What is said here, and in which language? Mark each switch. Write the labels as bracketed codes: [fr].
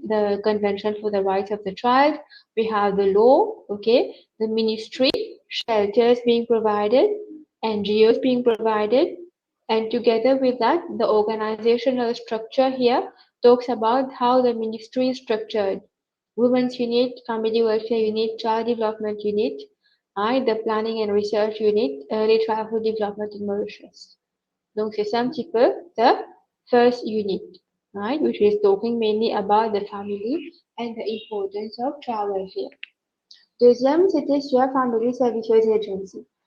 [en] The Convention for the Rights of the Child. We have the law, okay, the ministry, shelters being provided, NGOs being provided, and together with that, the organizational structure here talks about how the ministry is structured. Women's unit, family welfare unit, child development unit, right? The planning and research unit, early childhood development in Mauritius. [fr] Donc c'est ça un petit peu [en] the first unit, right? Which is talking mainly about the family and the importance of child welfare. [fr] Deuxième, c'était sur Family Services Agency.